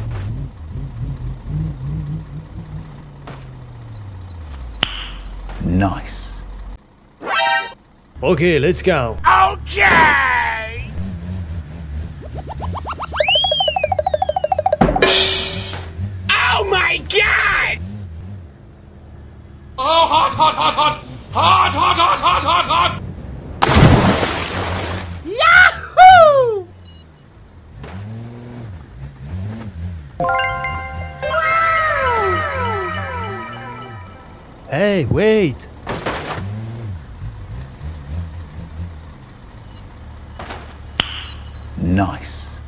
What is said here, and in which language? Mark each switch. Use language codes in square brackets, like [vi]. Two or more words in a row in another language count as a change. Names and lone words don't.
[en] Nice. Okay, let's go. Okay! Oh my god! Oh, hot, hot, hot, hot! Hot, hot, hot, hot, hot, hot! Yahoo! Hey, wait. Nice.